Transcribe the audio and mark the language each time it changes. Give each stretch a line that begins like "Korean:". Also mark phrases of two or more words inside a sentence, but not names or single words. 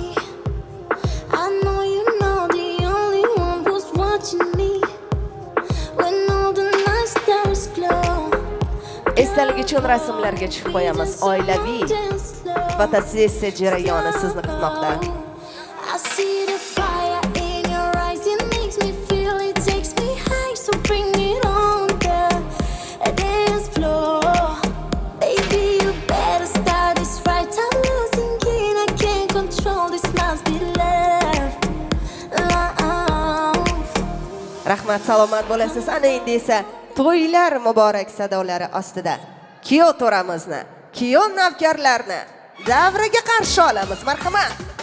English: I know you know the only one who's watching me. When all the night stars glow.
Uzbek: Esdalik uchun rasmlarga chiqib qo'yamiz. Oilaviy fotosessiya jarayoni sizni kutmoqda.
English: I see the fire in your eyes, it makes me feel, it takes me high, so bring it on the dance floor. Baby, you better start this right. I'm losing it, I can't control, this must be love.
Uzbek: Rahmat, salomat bo'lasiz. Ana endi esa to'ylar muborak sadolari ostida kuyov to'ramizni, kuyov navkarlarni davriga qarshi olamiz. Marhamat.